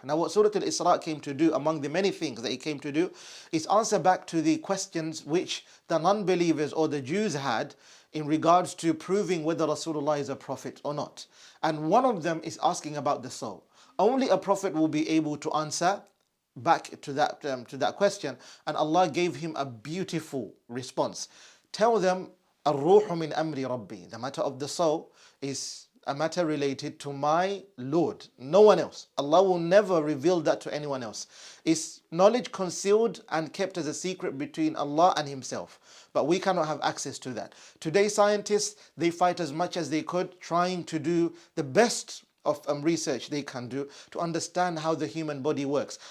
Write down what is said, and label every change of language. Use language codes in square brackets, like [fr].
[en] Now what Surah Al-Isra came to do, among the many things that it came to do, is answer back to the questions which the non-believers or the Jews had in regards to proving whether Rasulullah is a prophet or not. And one of them is asking about the soul. Only a prophet will be able to answer back to that question, and Allah gave him a beautiful response. Tell them, [ar] الروح من أمر ربي. [en] The matter of the soul is a matter related to my Lord, no one else. Allah will never reveal that to anyone else. It's knowledge concealed and kept as a secret between Allah and Himself. But we cannot have access to that. Today, scientists, they fight as much as they could, trying to do the best of research they can do to understand how the human body works.